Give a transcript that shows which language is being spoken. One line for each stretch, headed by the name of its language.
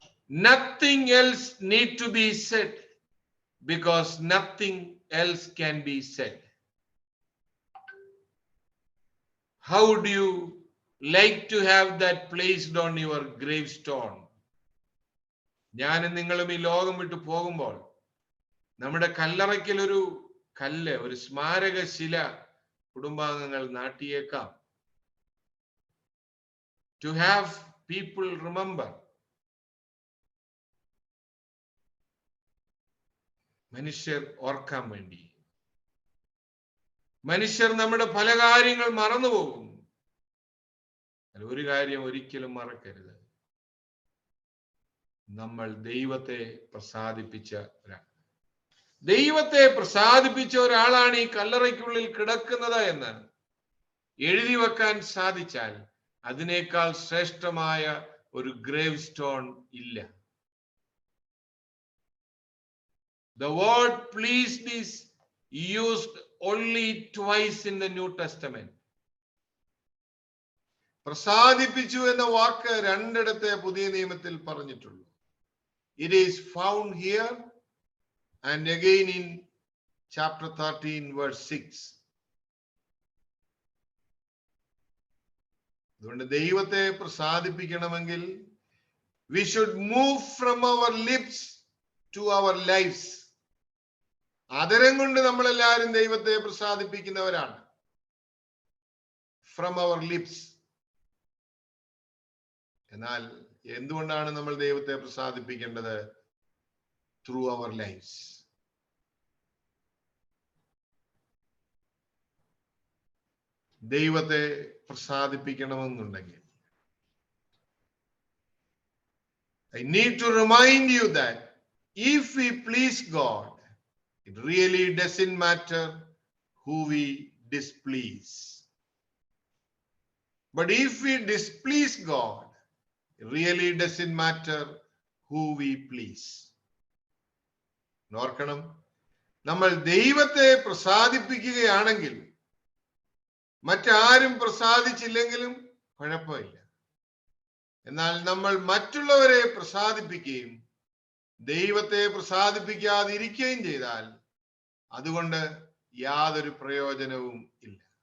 English: Nothing else need to be said, because nothing else can be said. How do you like to have that placed on your gravestone?
Malayalam: ഞാനും നിങ്ങളും ഈ ലോകം വിട്ടു പോകുമ്പോൾ നമ്മുടെ കല്ലറയ്ക്കൽ ഒരു കല്ല്, ഒരു സ്മാരക ശില കുടുംബാംഗങ്ങൾ നാട്ടിയേക്കാം.
English: To have people remember.
Malayalam: മനുഷ്യർ ഓർക്കാൻ വേണ്ടി. മനുഷ്യർ നമ്മുടെ പല കാര്യങ്ങൾ മറന്നുപോകും. ഒരു കാര്യം ഒരിക്കലും മറക്കരുത്, നമ്മൾ ദൈവത്തെ പ്രസാദിപ്പിച്ച ഒരാൾ. ദൈവത്തെ പ്രസാദിപ്പിച്ച ഒരാളാണ് ഈ കല്ലറയ്ക്കുള്ളിൽ കിടക്കുന്നത് എന്ന് എഴുതി വെക്കാൻ സാധിച്ചാൽ അതിനേക്കാൾ ശ്രേഷ്ഠമായ ഒരു ഗ്രേവ് സ്റ്റോൺ ഇല്ല.
English: The word pleased is used only twice in the New Testament.
Malayalam: പ്രസാദിപ്പിച്ചു എന്ന വാക്ക് രണ്ടിടത്തെ പുതിയ നിയമത്തിൽ പറഞ്ഞിട്ടുള്ളൂ.
English: It is found here and again in chapter 13 verse 6.
Malayalam: അതുകൊണ്ട് ദൈവത്തെ പ്രസാദിപ്പിക്കണമെങ്കിൽ
English: we should move from our lips to our lives.
Malayalam: ആദരം കൊണ്ട് നമ്മളെല്ലാവരും ദൈവത്തെ പ്രസാദിപ്പിക്കുന്നവരാണ്.
English: From our lips.
Malayalam: എന്നാൽ എന്തുകൊണ്ടാണ് നമ്മൾ ദൈവത്തെ പ്രസാദിപ്പിക്കേണ്ടത്?
English: Through our lives.
Malayalam: ദൈവത്തെ പ്രസാദിപ്പിക്കണമെന്നുണ്ടെങ്കിൽ
English: I need to remind you that if we please God, it really doesn't matter who we displease. But if we displease God, it really doesn't matter who we please.
Malayalam: ഓർക്കണം, നമ്മൾ ദൈവത്തെ പ്രസാദിപ്പിക്കുകയാണെങ്കിൽ മറ്റാരും പ്രസാദിച്ചില്ലെങ്കിലും കുഴപ്പമില്ല. എന്നാൽ നമ്മൾ മറ്റുള്ളവരെ പ്രസാദിപ്പിക്കുകയും ദൈവത്തെ പ്രസാദിപ്പിക്കാതിരിക്കുകയും ചെയ്താൽ അതുകൊണ്ട് യാതൊരു പ്രയോജനവും ഇല്ല.